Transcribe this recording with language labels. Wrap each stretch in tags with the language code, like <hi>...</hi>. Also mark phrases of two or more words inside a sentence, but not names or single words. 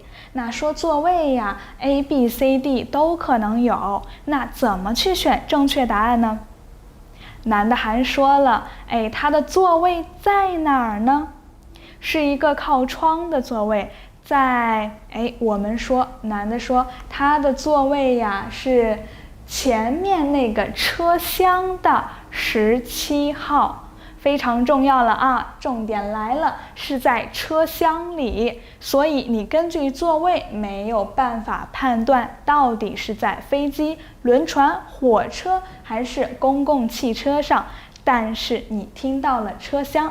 <zh>那說座位呀 ，A、B、C、D 都可能有，那怎麼去選正確答案呢？男的還說了，他的座位在哪兒呢？是一個靠窗的座位，我們說，男的說他的座位呀是前面那個車廂的17號。非常重要了啊，重點來了，是在車廂裡，所以你根據座位沒有辦法判斷到底是在飛機、輪船、火車還是公共汽車上，但是你聽到了車廂。</zh>